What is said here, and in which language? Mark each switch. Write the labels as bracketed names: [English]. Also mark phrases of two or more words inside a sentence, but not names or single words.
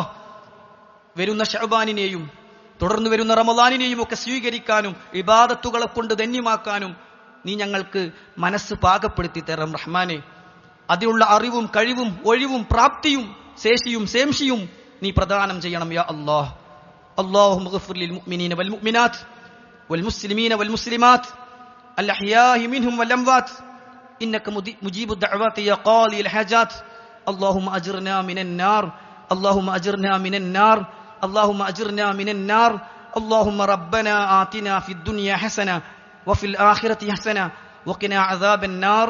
[Malayalam] വരുന്ന ശഅബാനിനെയും തുടർന്ന് വരുന്ന റമളാനിനെയും ഒക്കെ സ്വീകരിക്കാനും ഇബാദത്തുകളെ കൊണ്ട് ധന്യമാക്കാനും നീ ഞങ്ങൾക്ക് മനസ്സ് പാകപ്പെടുത്തി തരണം റഹ്മാനെ. അതിനുള്ള അറിവും കഴിവും ഒഴിവും പ്രാപ്തിയും ശേഷിയും ശേംഷിയും നീ പ്രദാനം ചെയ്യണം [Arabic] يا الله. اللهم اغفر للمؤمنين والمؤمنات والمسلمين والمسلمات الأحياء منهم والأموات إنك مجيب الدعوات يا قاضي الحاجات. اللهم أجرنا من النار، اللهم أجرنا من النار، اللهم أجرنا من النار. اللهم ربنا آتنا في الدنيا حسنة وفي الآخرة حسنة وقنا عذاب النار.